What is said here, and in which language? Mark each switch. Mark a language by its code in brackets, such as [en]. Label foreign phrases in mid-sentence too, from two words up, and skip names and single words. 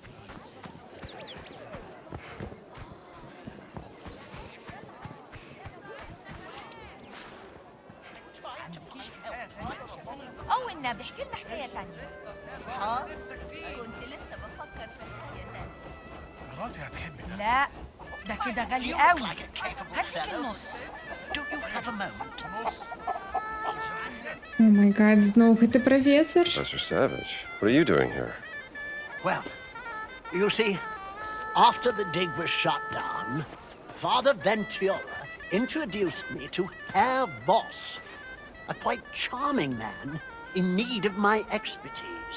[ar] أو بحكي لنا حكاية تانية. ها؟ كنت لسه بفكر في حكاية تانية. مراتي هتحب ده. لا ده كده غالي قوي. هديك النص. [en] Oh my god, [uk] знову це професор. [en] Professor Savage, what are you doing here? Well, you see, after the dig was shut down, Father Ventura introduced me to Herr Voss, a quite charming man in need of my expertise.